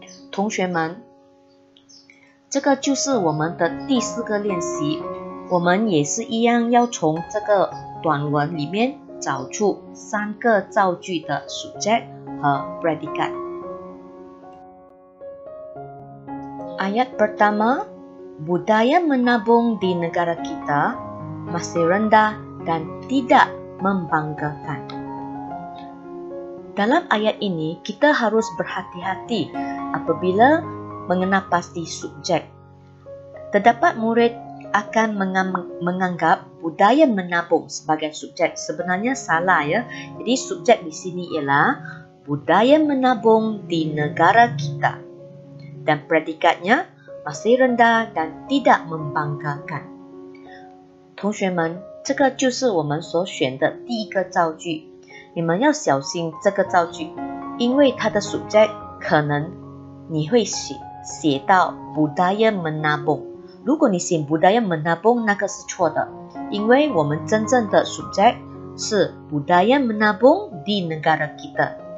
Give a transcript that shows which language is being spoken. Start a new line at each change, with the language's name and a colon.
Chinese: 同学们，这个就是我们的第4个练习。我们也是一样要从这个短文里面找出3个造句的 subject 和 predikat。
Malay: Ayat pertama, budaya menabung di negara kita masih rendah dan tidak membanggakan. Dalam ayat ini, kita harus berhati-hati apabila mengenal pasti subjek. Terdapat murid akan menganggap budaya menabung sebagai subjek. Sebenarnya salah ya. Jadi subjek di sini ialah budaya menabung di negara kita. Dan predikatnya masih rendah dan tidak membanggakan.
Chinese: 同学们，这个就是我们所选的第一个造句。你们要小心这个造句，因为它的 subject 可能你会写到
Malay: budaya menabung。
Chinese: 如果你写
Malay: budaya menabung
Chinese: 那个是错的，因为我们真正的 subject 是
Malay: budaya menabung di negara kita。